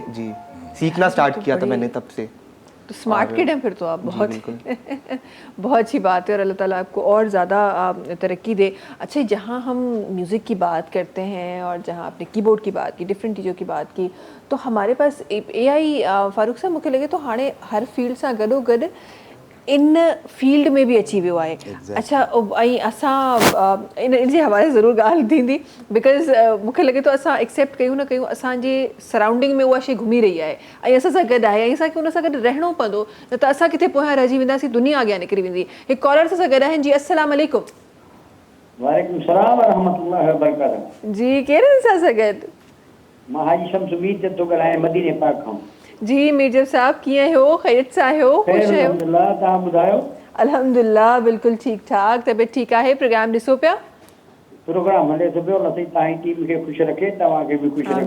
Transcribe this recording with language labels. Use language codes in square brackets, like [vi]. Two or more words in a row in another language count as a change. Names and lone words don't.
[ur] جی، سیکھنا سٹارٹ کیا تھا میں نے تب سے. تو [en] smart kid [ur] ہیں پھر تو آپ بہت. बिल्कुल। بہت اچھی بات ہے اور اللہ تعالیٰ آپ کو اور زیادہ ترقی دے. اچھا، جہاں ہم میوزک کی بات کرتے ہیں اور جہاں آپ نے کی بورڈ کی بات کی، ڈفرنٹ چیزوں کی بات کی، تو ہمارے پاس AI فاروق صاحب [sd] मूंखे लगे तो हाणे हर फील्ड सां गॾोगॾु इन फील्ड में भी अची वियो आहे। अच्छा, ऐं असां इन जे हवाले ज़रूरु ॻाल्हि थींदी, बिकॉज़ मूंखे लॻे थो असां एक्सेप्ट कयूं न कयूं, असांजे सराउंडिंग में उहा शइ घुमी रही आहे ऐं असां सां गॾु आहे ऐं असांखे उन सां गॾु रहणो पवंदो, न त असां किथे पोयां रहिजी वेंदासीं, दुनिया अॻियां निकिरी वेंदी। हिकु कॉलर सां गॾु आहिनि। जी, [ar] السلام عليكم. وعليكم سلام ورحمة الله وبركاته. [sd] जी, केरु सां गॾु? मां हाजी शम्स उमीद थो ॻाल्हायां मदीने पाक खां। जी मीर साहब, कीअं आहियो? ख़ैरियत सां आहियो? ख़ुशि आहियो? अल्हम्दुलिल्लाह, तव्हां ॿुधायो? अल्हम्दुलिल्लाह, बिल्कुलु ठीकु ठाक, तबियत ठीकु आहे। प्रोग्राम ॾिसो पिया? प्रोग्राम हले थो पियो। लसी तव्हांजी टीम खे ख़ुशि रखे, तव्हांखे बि ख़ुशि रखे।